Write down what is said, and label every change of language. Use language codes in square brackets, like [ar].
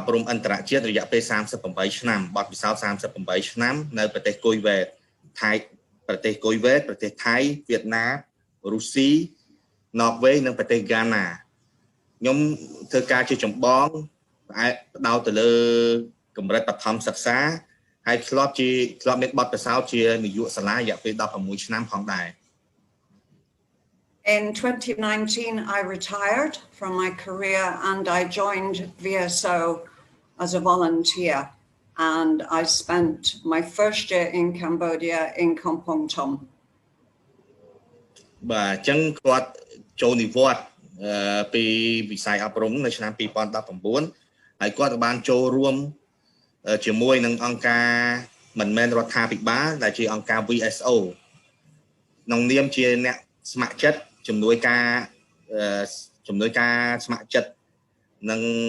[km] អន្តរជាតិរយៈពេល38ឆ្នាំបទពិសោធន៍38ឆ្នាំនៅប្រទេសគុយវ៉េតថៃប្រទេសថៃវៀតណាមរុស្ស៊ីណ័រវេសនិងប្រទេសហ្គាណាខ្ញុំធ្វើការជាចម្បងផ្ដោតទៅលើកម្រិតបឋមសិក្សាហើយធ្លាប់មានបទពិសោធន៍ជានាយកសាលារយៈពេល16ឆ្នាំផងដែរ [en] In 2019, I retired from my career and I joined VSO as a volunteer. And I spent my first year in Cambodia in Kampong Thom. [km] បាទអញ្ចឹងគាត់ចូលនិវត្តន៍ពីវិស័យអប់រំនៅឆ្នាំ2019ហើយគាត់បានចូលរួមជាមួយនឹងអង្គការមិនមែនរដ្ឋាភិបាលដែលជាអង្គការ VSO ក្នុងនាមជាអ្នកស្ម័គ្រចិត្តជំនួយការស្ម័គ្រចិត្តនិង